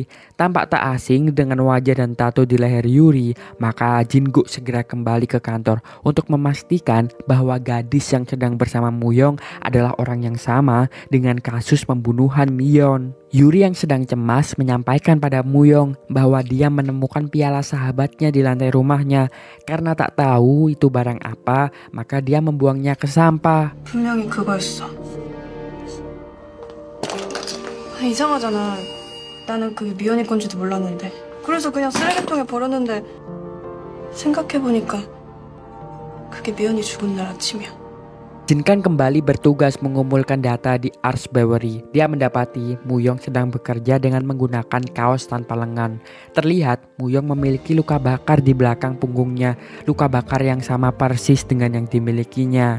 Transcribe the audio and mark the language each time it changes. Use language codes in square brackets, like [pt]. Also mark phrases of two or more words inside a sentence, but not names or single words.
[id] Tampak tak asing dengan wajah dan tato di leher Yuri, maka Jin-guk segera kembali ke kantor untuk memastikan bahwa gadis yang sedang bersama Muyong adalah orang yang sama dengan kasus pembunuhan Mion. Yuri yang sedang cemas menyampaikan pada Muyong bahwa dia menemukan piala sahabatnya di lantai rumahnya. Karena tak tahu itu barang apa, maka dia membuangnya ke sampah. [ko] 분명히 그거였어. 이상하잖아. 나는 그게 미연이 건지도 몰랐는데. 그래서 그냥 쓰레기통에 버렸는데 생각해보니까 그게 미연이 죽은 날 아침이야. [id] Jin-kang kembali bertugas mengumpulkan data di Arsbewery. Dia mendapati Muyong sedang bekerja dengan menggunakan kaos tanpa lengan. Terlihat Muyong memiliki luka bakar di belakang punggungnya, luka bakar yang sama persis dengan yang dimilikinya.